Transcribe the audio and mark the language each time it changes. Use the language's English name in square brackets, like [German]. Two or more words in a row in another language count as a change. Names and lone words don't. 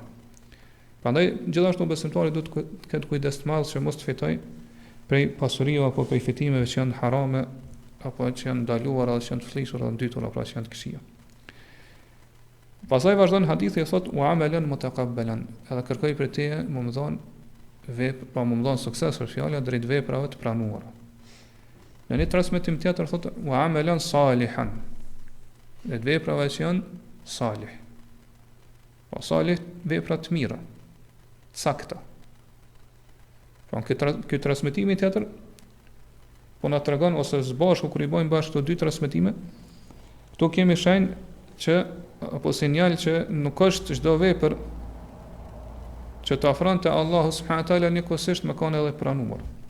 [Albanian] Prandaj gjithashtu besimtari duhet të ketë kujdes të madh që mos të fitoj prej pasurive apo prej fitimeve që janë harame apo që janë ndaluara, që janë të fllihura, ndytura, pra që janë të këqija. Pastaj vazhdon hadithi e thot [Arabic] وعملا متقبلا. [Albanian] Edhe kërkoj për teje më dhon vepra, pa më dhon sukses për fjala drejt veprave të pranuara. Në një transmetim tjetër thot [Arabic] وعملا صالحا. [Albanian] Drejt veprave që janë salih. Pa salih vepra të mira, të sakta. Pra këtë transmetimi tjetër po na tregon ose zbashku kur I bëjmë bashkë këto dy transmetime, këtu kemi shenjë që apo sinjal që nuk është çdo vepër që të afron te Allahu [Arabic] سبحانه وتعالى [Albanian] nikosisht me kanë edhe pranuar.